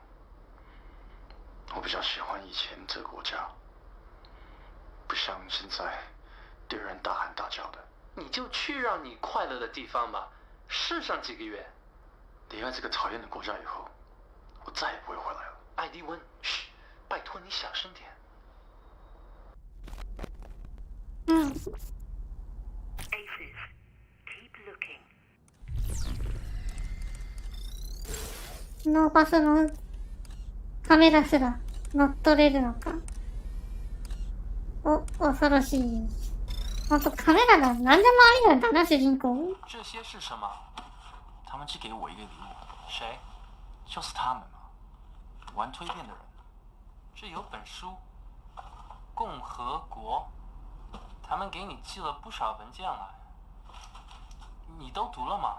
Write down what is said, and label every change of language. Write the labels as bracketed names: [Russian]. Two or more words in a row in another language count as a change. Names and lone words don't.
[Chinese] 我比较喜欢以前这个国家，不像现在对人大喊大叫的。你就去让你快乐的地方吧，试上几个月。离开这个讨厌的国家以后，我再也不会回来了。艾迪温，嘘，拜托你小声点。 [English] Aces, keep looking. [Japanese] ノーパスのカメラすら乗っ取れるのか。恐ろしい。ほんとカメラなら何でもありなんだな、主人公。 [Chinese] 这些是什么？他们寄给我一个礼物。谁？就是他们嘛，玩蜕变的人。这有本书，《共和国》，他们给你寄了不少文件来，你都读了吗？